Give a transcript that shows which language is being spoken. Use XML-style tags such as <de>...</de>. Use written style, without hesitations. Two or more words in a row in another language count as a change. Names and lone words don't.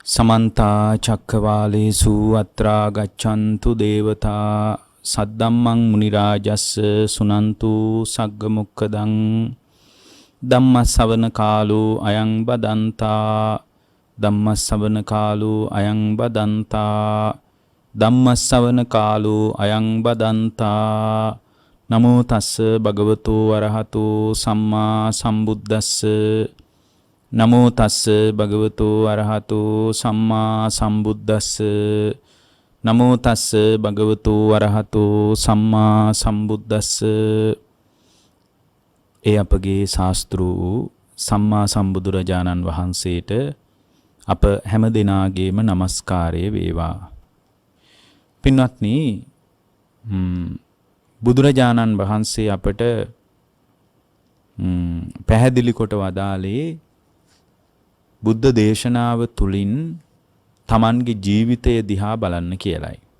<pi>समन्ता चक्रवालेषु अत्रा गच्छन्तु देवता सद्दम्मं मुनिराजस्य सुनन्तु सग्गमुक्खदं धम्मश्रवण कालो अयं बदन्ता धम्मश्रवण कालो अयं बदन्ता ධම්මස්සවන කාලෝ අයං බදන්තා නමෝ තස්ස භගවතෝ අරහතෝ සම්මා සම්බුද්දස්ස නමෝ තස්ස භගවතෝ අරහතෝ සම්මා සම්බුද්දස්ස නමෝ තස්ස භගවතෝ අරහතෝ සම්මා සම්බුද්දස්ස.</pi> <si>ඒ අපගේ ශාස්ත්‍රූ සම්මා සම්බුදුරජාණන් වහන්සේට අප හැම දෙනාගේම নমස්කාරය වේවා. පින්වත්නි, බුදුරජාණන් වහන්සේ අපට පැහැදිලි කොට වදාළේ බුද්ධ දේශනාව තුලින් තමන්ගේ ජීවිතය දිහා බලන්න කියලයි.</si>